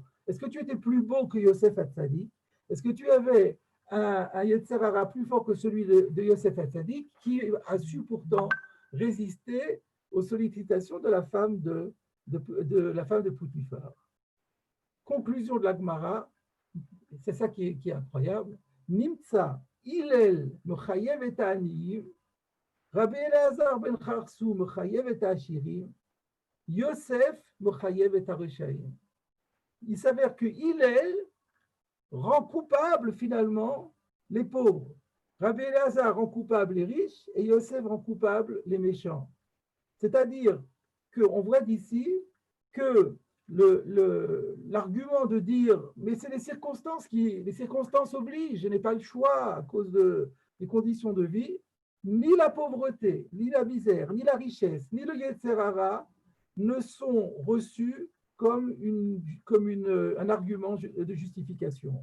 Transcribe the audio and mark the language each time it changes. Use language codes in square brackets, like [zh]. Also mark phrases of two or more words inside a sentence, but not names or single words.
[fr] Est-ce que tu étais plus beau que Yosef Hatzadik? Est-ce que tu avais un [he] יצר הרע [fr] plus fort que celui de Yosef Hatzadik, qui a su pourtant résister aux sollicitations de la femme de Poutifar? Conclusion de la Gemara, c'est ça qui est incroyable. [he] נמצא, הלל, מחייב את העניים, רבי אלעזר בן חרסום, מחייב את העשירים, יוסף, מחייב את הרשעים. [fr] Il s'avère que Hillel rend coupable finalement les pauvres. Rabbi Elazar rend coupable les riches et Yosef rend coupable les méchants. C'est-à-dire qu'on voit d'ici que l'argument de dire mais c'est les circonstances obligent, je n'ai pas le choix à cause des conditions de vie, ni la pauvreté, ni la misère, ni la richesse, ni le [he] יצר הרע [fr] ne sont reçus comme un argument de justification.